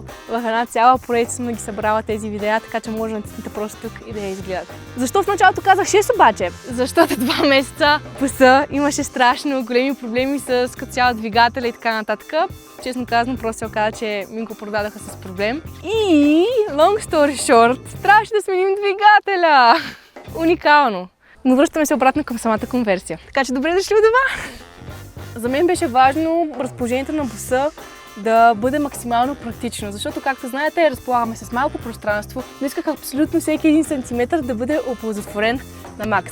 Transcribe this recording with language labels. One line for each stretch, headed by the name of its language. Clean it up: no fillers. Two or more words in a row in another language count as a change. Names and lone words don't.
Bulgarian: В една цяла поредица съм да ги събрала тези видеа, така че може да натиснете просто тук и да я изгледате. Защо в началото казах 6 обаче? Защото 2 месеца буса имаше страшно големи проблеми с като цяло двигателя и така нататък. Честно казано, просто се оказа, че ми го продадаха с проблем. И,
English: long story short,
Bulgarian: трябваше да сменим двигателя! Уникално! Но връщаме се обратно към самата конверсия. Така че добре дошли у дома! За мен беше важно разположението на буса да бъде максимално практично, защото, както знаете, разполагаме с малко пространство, но исках абсолютно всеки един сантиметър да бъде оползотворен на макс.